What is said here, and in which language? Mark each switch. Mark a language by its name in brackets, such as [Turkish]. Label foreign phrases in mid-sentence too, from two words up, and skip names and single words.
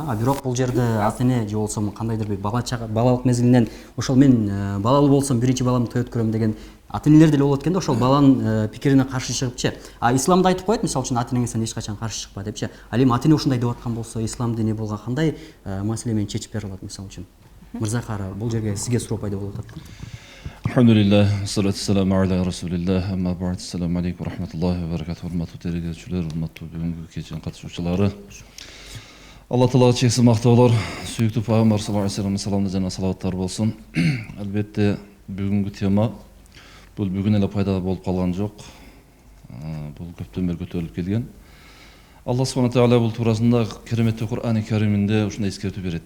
[Kyrgyz] А бирок бул жерде ата эне же болсо кандайдыр бир балалык мезгилинен ошол мен балалуу болсом биринчи баламды той өткөрөм деген ата энелер деле болот экен да, ошол баланын пикирине каршы чыгыпчы. А исламда айтып коет, мисалы үчүн ата энеңе эч качан каршы чыкпа депчи. Ал эми ата эне ушундай деп аткан болсо, ислам дини булга кандай маселе менен чечип бере алат мисалы үчүн? Мырзакара, бул жерге сизге суроо пайда болуп атат. [Arabic] الحمد لله، الصلاة والسلام على رسول الله، أما بعد، السلام عليكم ورحمة الله وبركاته, [Kyrgyz] урматтуу телекөрүүчүлөр, урматтуу бүгүнкү кечинин катышуучулары. Алла Таалага чексиз мактоолор, сүйүктүү Пайгамбар [Arabic] صلى الله عليه [Kyrgyz] вассаламдын саламы жана салаваттары болсун. Албетте бүгүнкү тема бул бүгүн эле пайда болуп калган жок. Бул көптөн бери көтөрүлүп келген. Алла [Arabic] سبحانه تعالى [Kyrgyz] бул туурасында кереметтүү Кур'ани Кариминде ушундай эскертүү берет.